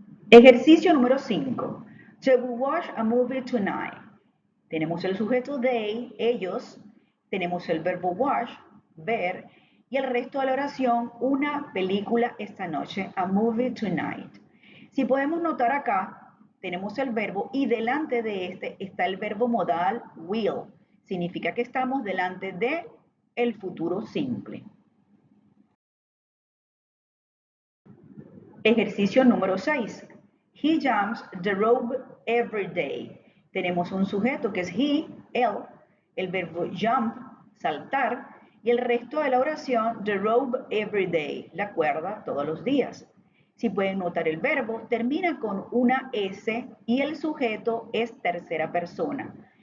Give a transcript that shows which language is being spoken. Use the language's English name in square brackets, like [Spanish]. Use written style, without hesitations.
[Spanish] Ejercicio número 5. [English] Shall we watch a movie tonight? [Spanish] Tenemos el sujeto they, ellos, tenemos el verbo watch, ver, y el resto de la oración, una película esta noche, [English] a movie tonight. [Spanish] Si podemos notar acá, tenemos el verbo y delante de este está el verbo modal will. Significa que estamos delante de el futuro simple. Ejercicio número 6. [English] He jumps the rope every day. [Spanish] Tenemos un sujeto que es he, él, el verbo jump, saltar, y el resto de la oración, [English] the rope every day, [Spanish] la cuerda todos los días. Si pueden notar el verbo, termina con una S y el sujeto es tercera persona.